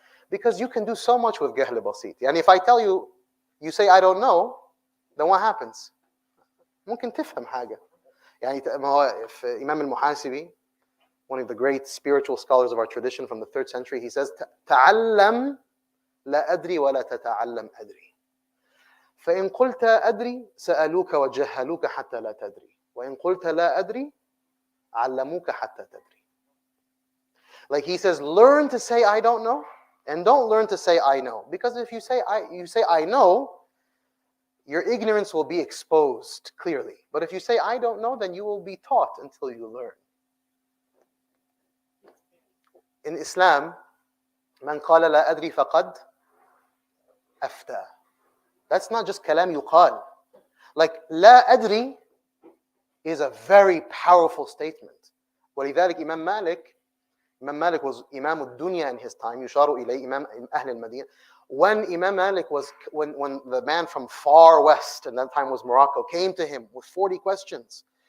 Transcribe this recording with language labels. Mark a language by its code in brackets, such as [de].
[en] Because you can do so much with جهل بسيط. And if I tell you, you say I don't know, then what happens? [ar] ممكن تفهم حاجة. [en] يعني if Imam al-Muhasibi, one of the great spiritual scholars of our tradition from the 3rd century, he says, [ar] تعلم لا أدري ولا تتعلم أدري. فإن قلت أدري سألوك وجهلوك حتى لا تدري وإن قلت لا أدري علموك حتى تدري. [en] Like he says, learn to say I don't know and don't learn to say I know. Because if you say I know, your ignorance will be exposed clearly. But if you say I don't know, then you will be taught until you learn. In Islam, [ar] من قال لا أدري فقد أفتى. [en] That's not just kalam yuqal. Like, la adri is a very powerful statement. ولذلك Imam Malik was Imam al-Dunya in his time, [ar] يشار إليه [en] Imam Ahl al-Madinah. When Imam Malik was, when the man from far west, and that time was Morocco, came to him with 40 questions.